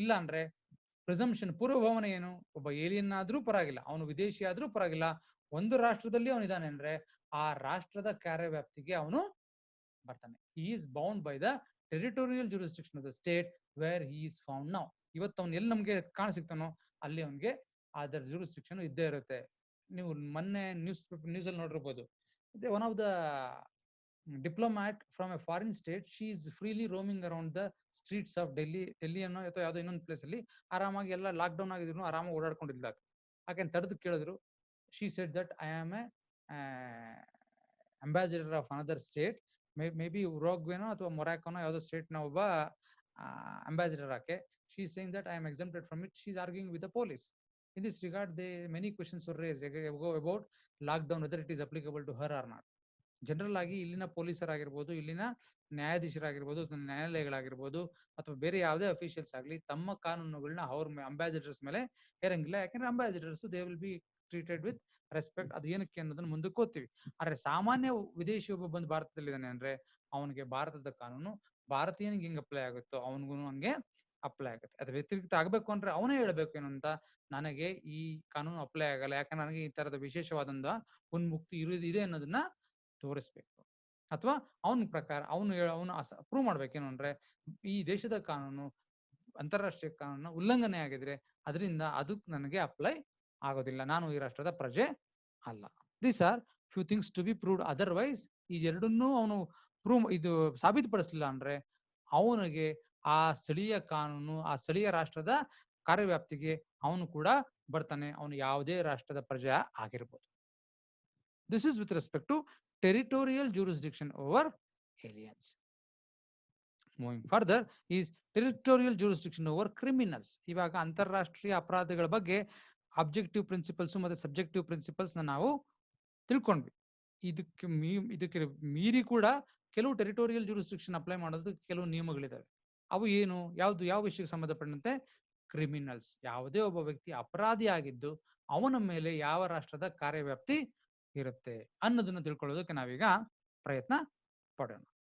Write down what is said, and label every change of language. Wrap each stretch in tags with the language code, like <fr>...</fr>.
<kn>ಇಲ್ಲ ಅಂದ್ರೆ ಪ್ರಿಸಂಪ್ಷನ್ ಪೂರ್ವಭಾವನೆ ಏನು, ಒಬ್ಬ ಏಲಿಯನ್ ಆದ್ರೂ ಪರವಾಗಿಲ್ಲ, ಅವನು ವಿದೇಶಿ ಆದ್ರೂ ಪರವಾಗಿಲ್ಲ, ಒಂದು ರಾಷ್ಟ್ರದಲ್ಲಿ ಅವನಿದ್ದಾನೆ ಅಂದ್ರೆ ಆ ರಾಷ್ಟ್ರದ ಕಾರ್ಯವ್ಯಾಪ್ತಿಗೆ ಅವನು ಬರ್ತಾನೆ.</kn> <en>he is bound by the territorial jurisdiction of the state where he is found now.</en> <kn>ಇವತ್ತು ಅವ್ನು ಎಲ್ಲಿ ನಮ್ಗೆ ಕಾಣಸಿಗ್ತಾನೋ ಅಲ್ಲಿ ಅವನಿಗೆ ಅದರ jurisdiction ಇದ್ದೇ ಇರುತ್ತೆ. ನೀವು ಮೊನ್ನೆ ನ್ಯೂಸ್ ಅಲ್ಲಿ ನೋಡಿರ್ಬೋದು,</kn> <en>one of the diplomat from a foreign state, she is freely roaming around the streets of Delhi</en> <kn>ಅನ್ನೋ ಅಥವಾ ಯಾವುದೋ ಇನ್ನೊಂದು ಪ್ಲೇಸ್ ಅಲ್ಲಿ ಆರಾಮಾಗಿ ಎಲ್ಲ ಲಾಕ್ ಡೌನ್ ಆಗಿದ್ರು ಆರಾಮಾಗಿ ಓಡಾಡ್ಕೊಂಡಿದ್ದಾಗ ಆಕೆ ತಡೆದು ಕೇಳಿದ್ರು,</kn> <en>she said that I am a ambassador of another state, maybe</en> <kn>ಉರುಗ್ವೇನೋ ಅಥವಾ ಮೊರಾಕೋನೋ ಯಾವುದೋ ಸ್ಟೇಟ್ ನ ಒಬ್ಬ ambassador ಆಕೆ.</kn> <en>she is saying that I am exempted from it. She is arguing with the police. In this regard, many questions were raised about lockdown, whether it is applicable to her or not.</en> <kn>General ಆಗಿ ಇಲ್ಲಿನ ಪೊಲೀಸರಾಗಿರ್ಬೋದು, ಇಲ್ಲಿನ ನ್ಯಾಯಾಧೀಶರಾಗಿರ್ಬೋದು, ನ್ಯಾಯಾಲಯಗಳಾಗಿರ್ಬೋದು, ಅಥವಾ ಬೇರೆ ಯಾವುದೇ officials ಆಗಲಿ ತಮ್ಮ ಕಾನೂನುಗಳನ್ನ ಅವ್ರ ambassadors ಮೇಲೆ ಹೇರಂಗಿಲ್ಲ. ಯಾಕಂದ್ರೆ ambassadors</kn> <en>They will be treated with respect.</en> <kn>ಅದು ಏನಕ್ಕೆ ಅನ್ನೋದನ್ನ ಮುಂದಕ್ಕೆ ಓದ್ತೀವಿ. ಆದ್ರೆ ಸಾಮಾನ್ಯ ವಿದೇಶಿ ಒಬ್ಬ ಬಂದು ಭಾರತದಲ್ಲಿದ್ದಾನೆ ಅಂದ್ರೆ ಅವನಿಗೆ ಭಾರತದ ಕಾನೂನು ಭಾರತೀಯನಿಗೆ ಹೆಂಗ್ ಅಪ್ಲೈ ಆಗುತ್ತೋ ಅವನಿಗೂ ಹಂಗೆ ಅಪ್ಲೈ ಆಗುತ್ತೆ. ಅದು ವ್ಯತಿರಿಕ್ತ ಆಗ್ಬೇಕು ಅಂದ್ರೆ ಅವನೇ ಹೇಳ್ಬೇಕು ಏನು ಅಂತ, ನನಗೆ ಈ ಕಾನೂನು ಅಪ್ಲೈ ಆಗಲ್ಲ, ಯಾಕಂದ್ರೆ ನನಗೆ ಈ ತರದ ವಿಶೇಷವಾದಂತ ಉನ್ಮುಕ್ತಿ ಇದೆ ಅನ್ನೋದನ್ನ ತೋರಿಸ್ಬೇಕು. ಅಥವಾ ಅವನ ಪ್ರಕಾರ ಅವನು ಪ್ರೂವ್ ಮಾಡ್ಬೇಕೇನು ಅಂದ್ರೆ ಈ ದೇಶದ ಕಾನೂನು ಅಂತಾರಾಷ್ಟ್ರೀಯ ಕಾನೂನು ಉಲ್ಲಂಘನೆ ಆಗಿದ್ರೆ ಅದರಿಂದ ಅದು ನನಗೆ ಅಪ್ಲೈ ಆಗೋದಿಲ್ಲ, ನಾನು ಈ ರಾಷ್ಟ್ರದ ಪ್ರಜೆ ಅಲ್ಲ.</kn> <en>These are few things to be proved.</en> <kn>Otherwise ಈ ಎರಡನ್ನೂ ಅವನು ಇದು ಸಾಬೀತುಪಡಿಸಲಿಲ್ಲ ಅಂದ್ರೆ ಅವನಿಗೆ ಆ ಸ್ಥಳೀಯ ಕಾನೂನು, ಆ ಸ್ಥಳೀಯ ರಾಷ್ಟ್ರದ ಕಾರ್ಯವ್ಯಾಪ್ತಿಗೆ ಅವನು ಕೂಡ ಬರ್ತಾನೆ, ಅವನು ಯಾವುದೇ ರಾಷ್ಟ್ರದ ಪ್ರಜೆ ಆಗಿರ್ಬೋದು.</kn> <en>This is with respect to territorial jurisdiction over aliens. Moving further is territorial jurisdiction over criminals.</en> <kn>ಇವಾಗ ಅಂತಾರಾಷ್ಟ್ರೀಯ ಅಪರಾಧಗಳ ಬಗ್ಗೆ ಅಬ್ಜೆಕ್ಟಿವ್ ಪ್ರಿನ್ಸಿಪಲ್ಸ್ ಮತ್ತೆ ಸಬ್ಜೆಕ್ಟಿವ್ ಪ್ರಿನ್ಸಿಪಲ್ಸ್ ನಾವು ತಿಳ್ಕೊಂಡ್ವಿ. ಇದಕ್ಕೆ ಮೀರಿ ಕೂಡ ಕೆಲವು ಟೆರಿಟೋರಿಯಲ್ ಜೂರಿಸ್ಡಿಕ್ಷನ್ ಅಪ್ಲೈ ಮಾಡೋದಕ್ಕೆ ಕೆಲವು ನಿಯಮಗಳಿದಾವೆ. ಅವು ಏನು, ಯಾವ ವಿಷಯಕ್ಕೆ ಸಂಬಂಧಪಟ್ಟಂತೆ? ಕ್ರಿಮಿನಲ್ಸ್, ಯಾವುದೇ ಒಬ್ಬ ವ್ಯಕ್ತಿ ಅಪರಾಧಿ ಆಗಿದ್ದು ಅವನ ಮೇಲೆ ಯಾವ ರಾಷ್ಟ್ರದ ಕಾರ್ಯವ್ಯಾಪ್ತಿ ಇರುತ್ತೆ ಅನ್ನೋದನ್ನ ತಿಳ್ಕೊಳ್ಳೋದಕ್ಕೆ ನಾವೀಗ ಪ್ರಯತ್ನ ಪಡೋಣ.</kn>